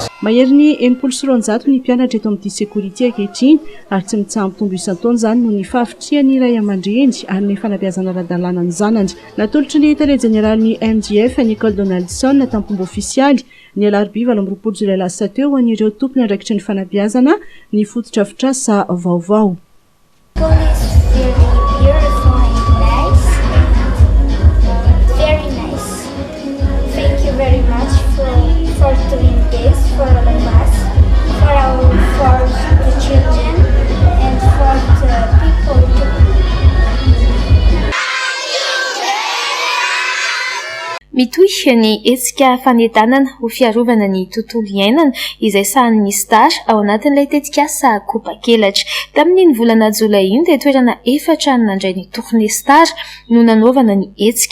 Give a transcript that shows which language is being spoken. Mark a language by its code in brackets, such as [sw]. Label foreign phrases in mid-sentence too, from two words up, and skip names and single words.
[mg] Mahery ny 700 ny mpianatra eto amin'ity sekoly ity ankehitriny ary tsy mitsambo-tombo isan-taona zany no ny fahafitrian'ny ray aman-dreny ary ny fanabeazana ara-dalàna ny zanany. Natolotry ny tare jeneraly MDF Nicole Donaldson tampomba ofisialy ny alarobia 20 Jolay lasa teo ho an'ireo tompony andraikitry ny fanabeazana ny fototra afitrasa vaovao. [en] Very much for doing this for all of us, for the children and for the people. [mg] Mitohy ny hetsika fanetanana ho fiarovana ny tontolo iainana izay sahan'ny STAR ao anatin'ilay tetikasa kopa-kelatra. Tamin'ny volana Jolay iny dia toerana 4 nandray ny tournée STAR no nanaovana ny hetsika.